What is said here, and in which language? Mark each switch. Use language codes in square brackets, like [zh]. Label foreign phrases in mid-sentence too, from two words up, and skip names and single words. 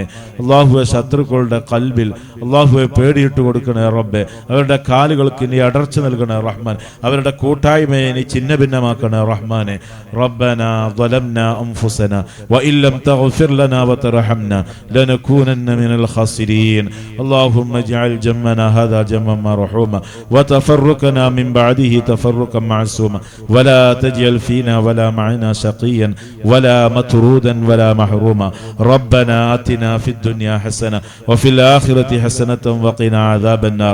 [ml] അള്ളാഹുവെ ശത്രുക്കളുടെ കൽബിൽ അള്ളാഹുവെ പേടിയിട്ട് കൊടുക്കണേ റബ്ബെ, അവരുടെ കാലുകൾക്ക് നീ അടർച്ച നൽകണേ റഹ്മാൻ, അവരുടെ കൂട്ടായ്മയെ നീ ചിന്ന ഭിന്നമാക്കണേ റഹ്മാനെ. [ar] ربنا ظلمنا أنفسنا وإن لم تغفر لنا وترحمنا لنكونن من الخاسرين. اللهم اجعل جمعنا هذا جمعا مرحوما وتفرقنا من بعده تفرقا معصوما ولا تجعل فينا ولا معنا شقيا ولا مطرودا ولا محروما. ربنا آتنا في الدنيا حسنة وفي الآخرة حسنة وقنا عذاب النار.